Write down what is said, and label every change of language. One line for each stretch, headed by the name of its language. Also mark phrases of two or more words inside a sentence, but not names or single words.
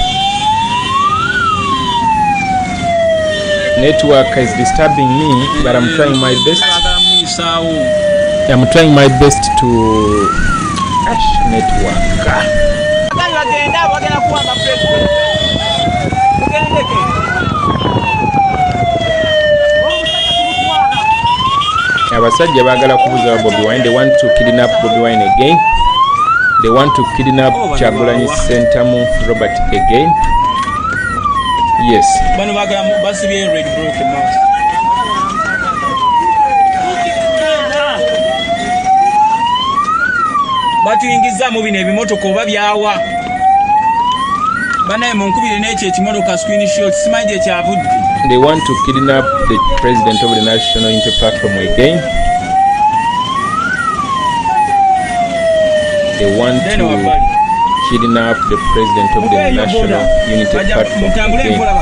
English: Network is disturbing me, but I'm trying my best. I'm trying my best to network.
Ganda: Abasajja baagala kubuza Bobi Wine.
English: They want to kidnap Bobi Wine again. They want to kidnap Kyagulanyi Ssentamu Robert again. Yes.
Ganda: Bano baagala basibye
English: red broken mask.
Ganda: Batuyingiza mu bino ebimotoka oba byawa. banaye munkubire n'ekyo ekimotoka screenshot simanyi gye kyavudde.
English: They want to kidnap the president of the National Unity Platform again. They want to kidnap the president of the National Unity Platform again.